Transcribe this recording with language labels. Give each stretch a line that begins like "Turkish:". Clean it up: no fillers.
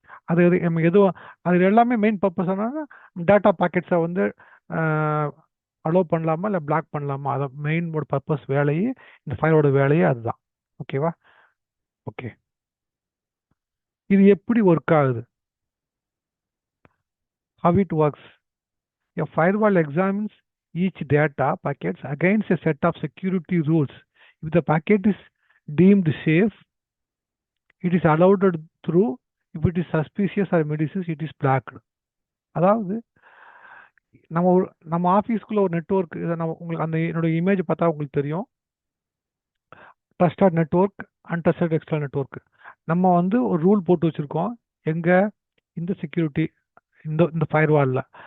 Tamil: அது நம்ம எதுவும் அது எல்லாமே மெயின் பர்பஸ் என்னன்னா டேட்டா பாக்கெட்ஸை வந்து அலோவ் பண்ணலாமா இல்லை பிளாக் பண்ணலாமா, அதை மெயினோட பர்பஸ் வேலையே இந்த ஃபயரோட வேலையே அதுதான். ஓகேவா? ஓகே, இது எப்படி ஒர்க் ஆகுது,
English: How it works, A firewall examines each data packets against a set of security rules. If the packet is deemed safe, it is allowed through. If it is suspicious or malicious, it is blocked.
Tamil: அதாவது நம்ம ஆஃபீஸ்க்குள்ள ஒரு network, நம்ம உங்களுக்கு அந்த என்னோட image பார்த்தா உங்களுக்கு தெரியும். Trusted network, untrusted external network. நம்ம வந்து ஒரு ரூல் போட்டு வச்சுருக்கோம் எங்க, இந்த செக்யூரிட்டி, இந்த ஃபயர்வாலில்.